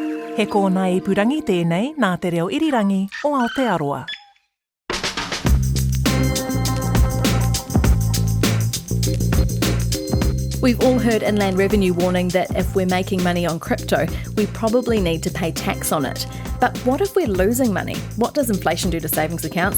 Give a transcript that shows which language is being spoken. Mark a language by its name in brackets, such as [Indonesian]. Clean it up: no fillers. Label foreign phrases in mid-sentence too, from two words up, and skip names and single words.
[Māori] He kōna I purangi tēnei nā te reo irirangi o Aotearoa. [English] We've all heard Inland Revenue warning that if we're making money on crypto, we probably need to pay tax on it. But what if we're losing money? What does inflation do to savings accounts?